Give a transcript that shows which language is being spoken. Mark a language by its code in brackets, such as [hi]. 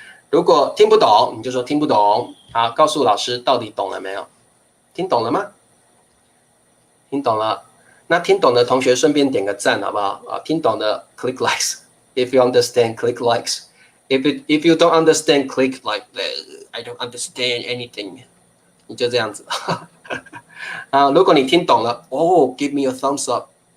[zh] 如果听不懂，你就说听不懂。好，告诉老师到底懂了没有？听懂了吗？听懂了。那听懂的同学顺便点个赞好不好？听懂的 [en] click likes. If you understand, click likes. If you don't understand, click like I don't understand anything. [zh] 你就这样子如果你听懂了 [en] give me a thumbs up.